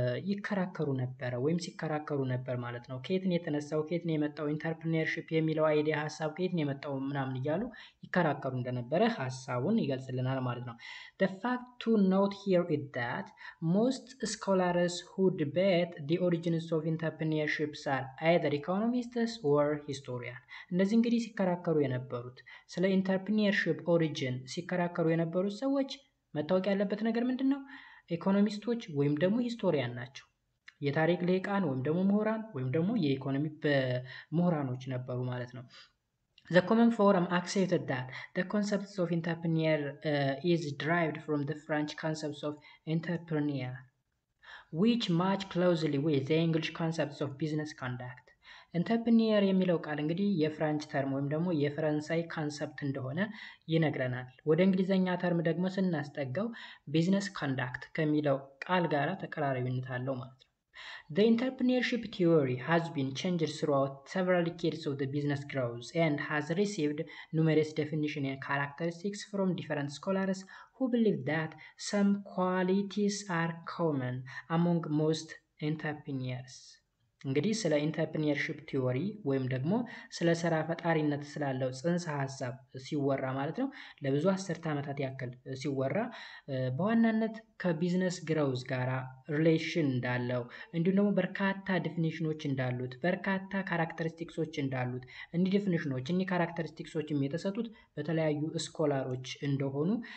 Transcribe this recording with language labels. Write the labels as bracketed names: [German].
[Amharic] ይከራከሩ ነበረ ወይም ሲከራከሩ ነበር ማለት ነው። ከየት ነው የተነሳው፣ ከየት ነው የመጣው ኢንተርፕሪኒየርሺፕ የሚለው አይዲያ ሀሳብ ከየት ነው የመጣው ምናምን እያሉ ይከራከሩ እንደነበረ ሀሳቡን ይገልጽልናል ማለት ነው። [English] The fact to note here is that most scholars who debate the origins of entrepreneurship are either economists or historians. [Amharic] እነዚህ እንግዲህ ሲከራከሩ የነበሩት ስለ ኢንተርፕሪኒየርሺፕ ኦሪጂን ሲከራከሩ የነበሩት ሰዎች መታወቅ ያለበት ነገር ምንድን ነው? ኢኮኖሚስቶች ወይም ደግሞ ሂስቶሪያን ናቸው። የታሪክ ልሂቃን ወይም ደግሞ ምሁራን ወይም ደግሞ የኢኮኖሚ ምሁራኖች ነበሩ ማለት ነው። [English] The common forum accepted that the concept of entrepreneur is derived from the French concepts of entrepreneur, which match closely with the English concepts of business conduct. [Amharic] ኢንተርፕሪኒየር የሚለው ቃል እንግዲህ የፍራንች ተርም ወይም ደግሞ የፈረንሳይ ካንሰፕት እንደሆነ ይነግረናል። ወደ እንግሊዘኛ ተርም ደግሞ ስናስጠጋው ቢዝነስ ኮንዳክት ከሚለው ቃል ጋር ተቀራራቢነት አለው ማለት ነው። [English] The entrepreneurship theory has been changed throughout several decades of the business growth and has received numerous definitions and characteristics from different scholars who believe that some qualities are common among most entrepreneurs. [Amharic] እንግዲህ ስለ ኢንተርፕሪኒየርሺፕ ቲዎሪ ወይም ደግሞ ስለ ስራ ፈጣሪነት ስላለው ጽንሰ ሀሳብ ሲወራ ማለት ነው ለብዙ አስርተ ዓመታት ያክል ሲወራ በዋናነት ከቢዝነስ ግሮውዝ ጋራ ሪሌሽን እንዳለው እንዲሁም ደግሞ በርካታ ዲፊኒሽኖች እንዳሉት በርካታ ካራክተሪስቲክሶች እንዳሉት እኒህ ዲፊኒሽኖች እኒህ ካራክተሪስቲክሶችም የተሰጡት በተለያዩ ስኮላሮች እንደሆኑ